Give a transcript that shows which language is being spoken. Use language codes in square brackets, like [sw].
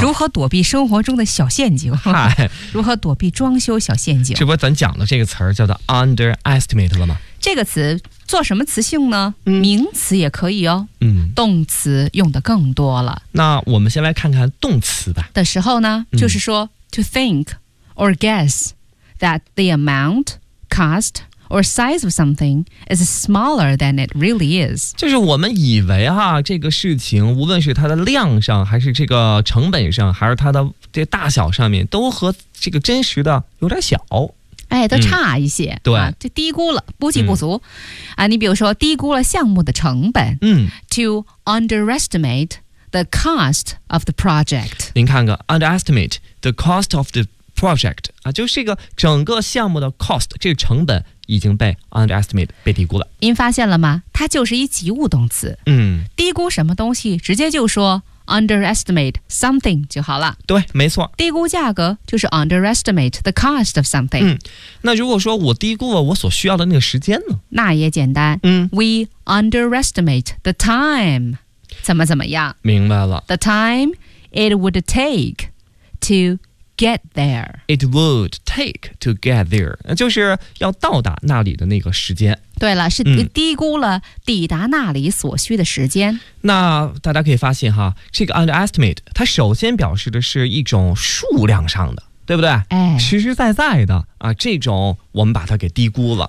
[zh] 如何躲避生活中的小陷阱？嗨，如何躲避装修小陷阱？这不咱讲的这个词儿叫做 underestimate 了吗？这个词做什么词性呢？名词也可以哦。嗯，动词用的更多了。那我们先来看看动词吧。的时候呢，就是说 [en] to think or guess that the amount, cost or size of something is smaller than it really is. [zh] 就是我们以为哈，这个事情无论是它的量上，还是这个成本上，还是它的这大小上面，都和这个真实的有点小。哎，都差一些，对、就低估了，估计不足、啊。你比如说低估了项目的成本， [en] to underestimate the cost of the project. [zh] 您看看 [en] underestimate the cost of the project, [zh] 啊，就是这个整个项目的 cost, 这个成本已经被 underestimate, 被低估了。您发现了吗？它就是一及物动词。低估什么东西直接就说underestimate something 就好了。对，没错，低估价格就是 [en] underestimate the cost of something。 [zh] 那如果说我低估了我所需要的那个时间呢？那也简单， [en] We underestimate the time [zh] 怎么怎么样。明白了， [en] The time it would take to get there. It would take to get there, [zh] 就是要到达那里的那个时间。对了，是低估了抵达那里所需的时间。那大家可以发现哈，这个 underestimate 它首先表示的是一种数量上的，对不对？实实在在的啊，这种我们把它给低估了。